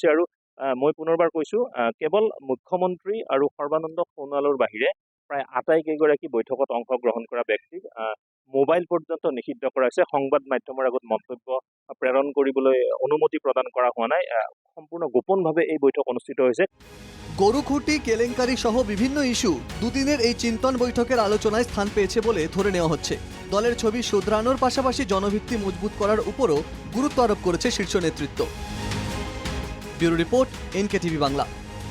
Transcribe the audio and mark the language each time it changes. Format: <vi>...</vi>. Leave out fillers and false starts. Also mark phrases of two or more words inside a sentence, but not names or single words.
<as>আৰু মই পুনৰবাৰ কৈছোঁ কেৱল মুখ্যমন্ত্ৰী আৰু সৰ্বানন্দ সোণোৱালৰ বাহিৰে প্ৰায় আটাইকেইগৰাকী বৈঠকত অংশগ্ৰহণ কৰা ব্যক্তিক মোবাইল পৰ্যন্ত নিষিদ্ধ কৰা হৈছে। সংবাদ মাধ্যমৰ আগত মন্তব্য প্ৰেৰণ কৰিবলৈ অনুমতি প্ৰদান কৰা হোৱা নাই। সম্পূৰ্ণ গোপনভাৱে এই বৈঠক অনুষ্ঠিত হৈছে।</as> <bn>গরুখুঁটি কেলেঙ্কারি সহ বিভিন্ন ইস্যু দুদিনের এই চিন্তন বৈঠকের আলোচনায় স্থান পেয়েছে বলে ধরে নেওয়া হচ্ছে। দলের ছবি শুধরানোর পাশাপাশি জনভিত্তি মজবুত করার উপরও গুরুত্ব আরোপ করেছে শীর্ষ নেতৃত্ব। ব্যুরো রিপোর্ট, NKTV বাংলা।</bn>